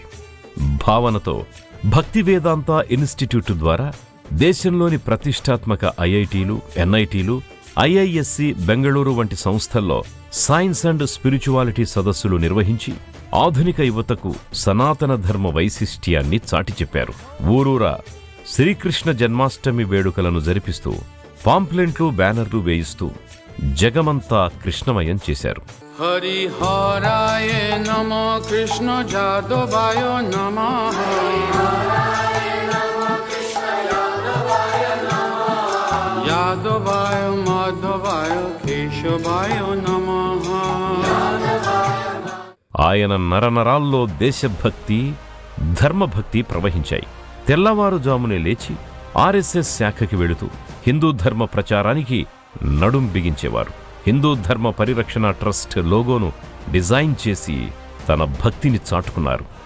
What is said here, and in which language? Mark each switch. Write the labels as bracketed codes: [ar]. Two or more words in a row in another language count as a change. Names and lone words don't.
[te] భావనతో భక్తి వేదాంత ఇన్స్టిట్యూట్ ద్వారా దేశంలోని ప్రతిష్టాత్మక ఐఐటీలు, ఎన్ఐటీలు, ఐఐఎస్సి బెంగళూరు వంటి సంస్థల్లో [en] science and spirituality [te] సదస్సులు నిర్వహించి ఆధునిక యువతకు సనాతన ధర్మ వైశిష్ట్యాన్ని చాటి చెప్పారు. ఊరూరా శ్రీకృష్ణ జన్మాష్టమి వేడుకలను జరిపిస్తూ పాంప్లెంట్లు, బ్యానర్లు వేయిస్తూ జగమంతా కృష్ణమయం చేశారు. [sa] हरिहराय नमः कृष्ण जादवाय नमः यादवाय माधवाय केशवाय नमः. [te] ఆయన నరనరాల్లో దేశభక్తి, ధర్మభక్తి ప్రవహించాయి. తెల్లవారుజామునే లేచి ఆర్ఎస్ఎస్ శాఖకి వెళుతూ హిందూ ధర్మ ప్రచారానికి నడుం బిగించేవారు. హిందూ ధర్మ పరిరక్షణ ట్రస్ట్ లోగోను డిజైన్ చేసి తన భక్తిని చాటుకున్నారు.